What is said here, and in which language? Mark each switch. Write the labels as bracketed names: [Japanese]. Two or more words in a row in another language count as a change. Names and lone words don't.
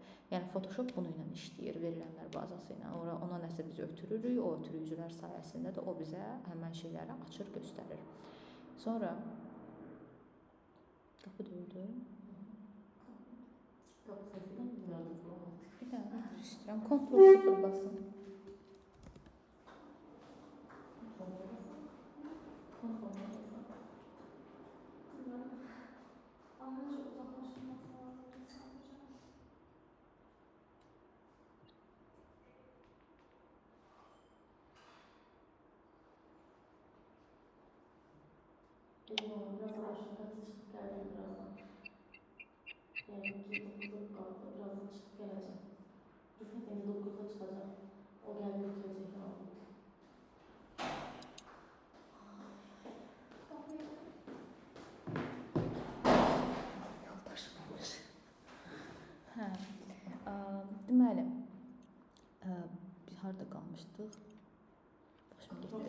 [Azerbaijani] Yəni Photoshop bunu ilə işləyir, verilənlər bazası ilə. Ona nəsə biz ötürürük, o ötürücülər sayəsində də o bizə həmən şeyləri açır, göstərir. Sonra qapı döydü. Bir dənə istəyirəm. Ctrl 0 basın. [Turkish] Anlayınca uzaklaştırmak lazım sadece. Biraz aşağıda çıkıp geldim birazdan. Yani 9'da kaldı, birazdan çıkıp geleceğim. Rüfet yine 9'da çıkacak. O geldi götürecek abi. [Azerbaijani] Deməli, biz harada qalmışdıq? Başım getdi.